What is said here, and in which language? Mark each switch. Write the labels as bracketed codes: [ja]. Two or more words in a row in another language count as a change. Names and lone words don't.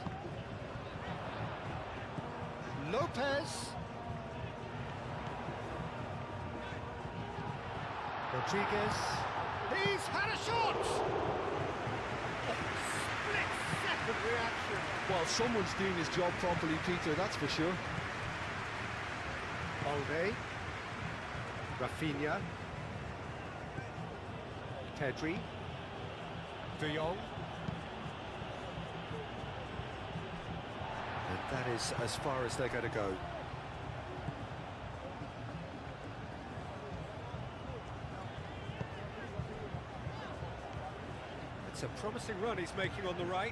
[en] Lopez. Rodriguez. He's had a shot! Split-second reaction. Well, someone's doing his job properly, Peter, that's for sure. Balde. Rafinha. Pedri. De Jong. And that is as far as they're going to go. It's a promising run he's making on the right.